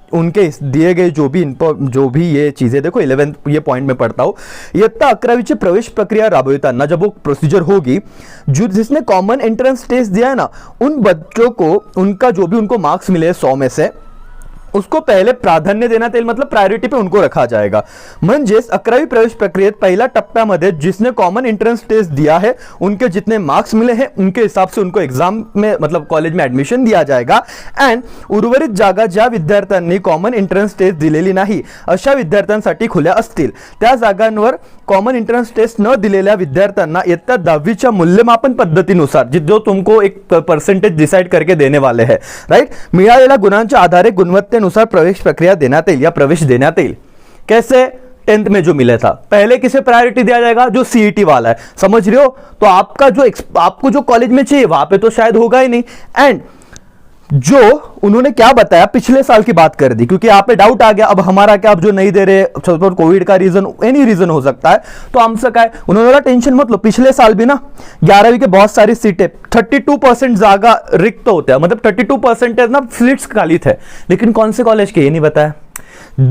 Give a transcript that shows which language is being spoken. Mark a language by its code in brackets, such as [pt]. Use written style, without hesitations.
[hi] उनके दिए गए जो भी ये चीजें, देखो 11th ये पॉइंट में पढ़ता हूं, [mr] इयत्ता 11वीची प्रवेश प्रक्रिया राबविताना [hi] जब वो प्रोसीजर होगी, जो जिसने कॉमन एंट्रेंस टेस्ट दिया है ना, उन बच्चों को उनका जो भी उनको मार्क्स मिले 100 में से उसको पहले [mr] प्राधान्य देण्यात येईल, [hi] मतलब प्रायोरिटी पे उनको रखा जाएगा। [mr] म्हणजेच 11वी प्रवेश प्रक्रियेत पहिल्या टप्प्यामध्ये [hi] जिसने कॉमन एंट्रेंस टेस्ट दिया है उनके जितने मार्क्स मिले हैं उनके हिसाब से उनको एग्जाम में मतलब कॉलेज में एडमिशन दिया जाएगा। [mr] एंड उर्वरित जागा ज्या विद्यार्थ्यांनी कॉमन एंट्रेंस टेस्ट दिलेली नाही अशा विद्यार्थ्यांसाठी खुल्या असतील, त्या जागांवर कॉमन एंट्रेंस टेस्ट न दिलेल्या विद्यार्थ्यांना इयत्ता 10वीच्या मूल्यमापन पद्धतीनुसार [hi] जो तुमको एक परसेंटेज डिसाइड करके देने वाले हैं, [mr] राइट, मिळालेल्या गुणांच्या आधारे गुणवत्तेनुसार प्रवेश प्रक्रिया देण्यात येईल या प्रवेश देण्यात येईल। [hi] कैसे? 10th में जो मिला था पहले किसे प्रायोरिटी दिया जाएगा? जो CET वाला है, समझ रहे हो? तो आपको जो कॉलेज में चाहिए वहां पे तो शायद होगा ही नहीं। एंड जो उन्होंने क्या बताया, पिछले साल की बात कर दी, क्योंकि यहाँ पे डाउट आ गया अब हमारा क्या, अब जो नहीं दे रहे कोविड का रीजन, एनी रीजन हो सकता है, तो हमसे क्या है, उन्होंने बोला टेंशन मत लो, पिछले साल भी ना 11वीं के बहुत सारी सीटें 32% जागा रिक्त होते हैं, मतलब 32% ना सीट्स खाली थे, लेकिन कौन से कॉलेज के ये नहीं बताया।